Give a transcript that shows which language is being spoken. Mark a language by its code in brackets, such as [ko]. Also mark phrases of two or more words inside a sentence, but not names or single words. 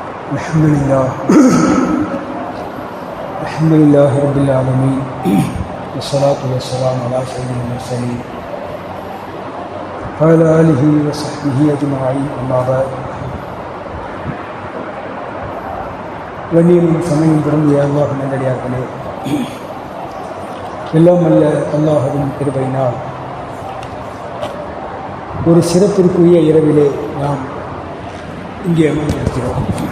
[ar] الحمد لله رب العالمين والصلاة والسلام على سيد المرسلين وعلى آله وصحبه أجمعين أما بعد. [ta] கண்ணியமும் சமயம் பொருந்திய அல்லாஹ் நல்லடியார்களே, எல்லாம் அல்ல அல்லாஹ்வின் கிருபையினால் ஒரு சிறப்பிற்குரிய இரவிலே நாம் இங்கே அமர்ந்திருக்கிறோம்.